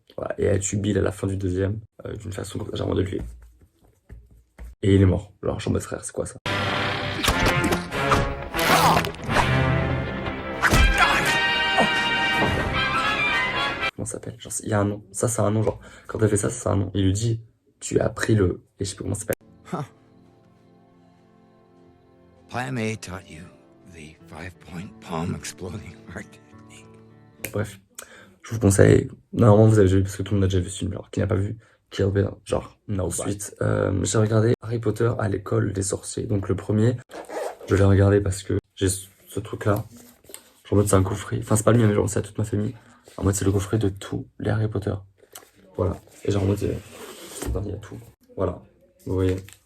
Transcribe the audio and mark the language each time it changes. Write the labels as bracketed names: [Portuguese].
[French] Voilà. Et elle tue Bill à la fin du deuxième, d'une façon comme ça, genre, de lui. Et il est mort. Genre, je suis en mode frère, c'est quoi ça? Comment ça s'appelle? Genre, il y a un nom. Ça, c'est un nom. Genre, quand elle fait ça, c'est un nom. Il lui dit, tu as pris le. Et je sais plus comment ça s'appelle. [English] Plan A taught you the 5-point palm exploding heart technique. [French] Bref, je vous conseille. Normalement, vous avez déjà vu, parce que tout le monde a déjà vu ce film. Genre, qui n'a pas vu Kill Bill, genre, no. Ensuite, j'ai regardé Harry Potter à l'école des sorciers. Donc, le premier, je l'ai regardé parce que j'ai ce truc-là. Genre, en mode, c'est un coffret. Enfin, c'est pas le mien, mais genre, c'est à toute ma famille. En mode, c'est le coffret de tous les Harry Potter. Voilà. Et genre en mode, il y a tout. Voilà. Vous voyez.